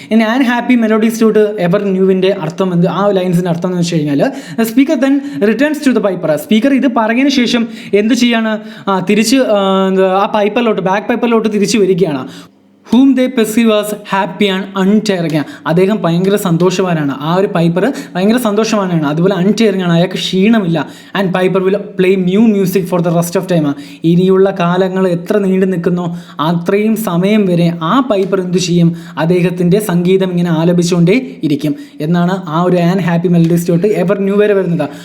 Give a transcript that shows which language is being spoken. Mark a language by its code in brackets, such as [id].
[ml] ഇനി an happy melodies to ever ന്യൂവിൻ്റെ അർത്ഥം ആ ലൈൻസിൻ്റെ അർത്ഥം എന്ന് വെച്ച് കഴിഞ്ഞാൽ, [en] Speaker then returns to the piper. [ml] Speaker ഇത് പറഞ്ഞതിന് ശേഷം എന്ത് ചെയ്യാണ്, തിരിച്ച് ആ ബാക്ക് പൈപ്പറിലോട്ട് തിരിച്ച് വരികയാണ്. [en] whom they perceive as happy and untiring. [ml] അദ്ദേഹം ഭയങ്കര സന്തോഷവാനാണ്. ആ ഒരു പൈപ്പർ ഭയങ്കര സന്തോഷവാനാണ്, അതുപോലെ അൺടയറിംഗ് ആണ്, അയാൾക്ക് ക്ഷീണമില്ല. [en] And piper will play music for the rest of time. [ml] ഇനിയുള്ള കാലങ്ങൾ എത്ര നീണ്ടു നിൽക്കുന്നോ അത്രയും സമയം വരെ ആ പൈപ്പർ എന്തു ചെയ്യും, അദ്ദേഹത്തിൻ്റെ സംഗീതം ഇങ്ങനെ ആലപിച്ചുകൊണ്ടേ ഇരിക്കും എന്നാണ് ആ ഒരു ആൻ ഹാപ്പി മെലഡീസ് തൊട്ട് എവർ ന്യൂ വരെ വരുന്നത്.